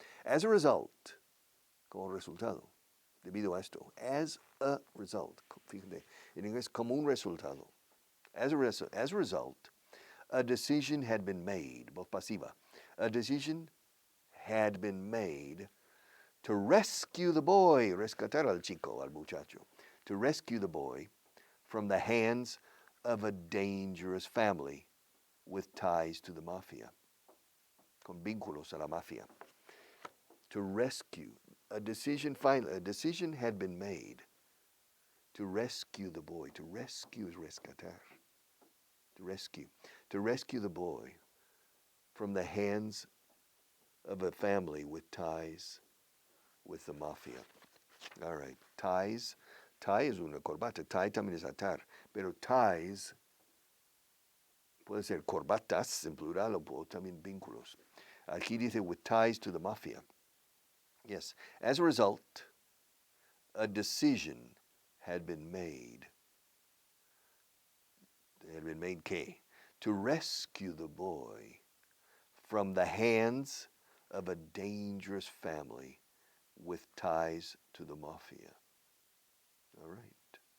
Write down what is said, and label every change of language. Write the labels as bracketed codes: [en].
[en] As a result, [es] como resultado, debido a esto, [en] as a result, [es] fíjate, en inglés, como un resultado. [en] As a result, a decision had been made, [es] voz pasiva, [en] a decision had been made to rescue the boy, [es] rescatar al chico, al muchacho, [en] to rescue the boy from the hands of a dangerous family with ties to the mafia, [es] con vínculos a la mafia. [en] To rescue, a decision had been made to rescue the boy. To rescue is rescatar. To rescue the boy from the hands of a family with ties with the mafia. All right, [es] ties. Tie es una corbata. Tie también es atar. Pero ties puede ser corbatas en plural o también vínculos. Aquí dice [en] with ties to the mafia. [es] Yes. [en] As a result, a decision had been made. Had been made ¿qué? To rescue the boy from the hands of a dangerous family with ties to the mafia. All right.